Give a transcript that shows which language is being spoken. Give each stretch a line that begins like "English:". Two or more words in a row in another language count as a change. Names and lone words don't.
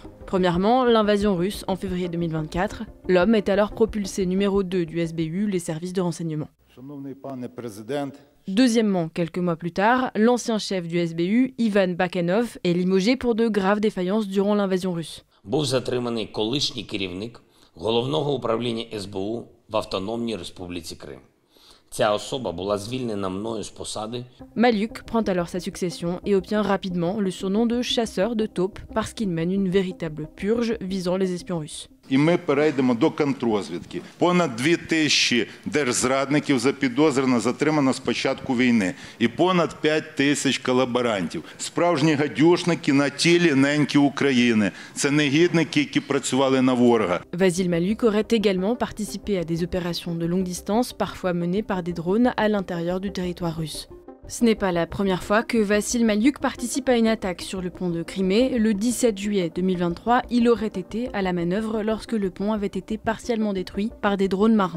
French: Premièrement, l'invasion russe en février 2024. L'homme est alors propulsé numéro 2 du SBU, les services de renseignement. Deuxièmement, quelques mois plus tard, l'ancien chef du SBU, Ivan Bakanov, est limogé pour de graves défaillances durant l'invasion russe.
Ukrainian: Був затриманий колишній керівник Головного управління СБУ в Автономній Республіці Крим. Ця особа була звільнена мною з посади.
French: Malyuk prend alors sa succession et obtient rapidement le surnom de chasseur de taupes parce qu'il mène une véritable purge visant les espions russes.
Ukrainian: І ми перейдемо до контррозвідки. Понад 2000 держзрадників запідозрено затримано з початку війни. І понад 5000 колаборантів. Справжні гадюшники на тілі неньки України. Це негідники, які працювали на ворога.
French: Vasil Malyuk aurait également participé à des opérations de longue distance, parfois menées par des drones à l'intérieur du territoire russe. Ce n'est pas la première fois que Vasil Malyuk participe à une attaque sur le pont de Crimée. Le 17 juillet 2023, il aurait été à la manœuvre lorsque le pont avait été partiellement détruit par des drones marins.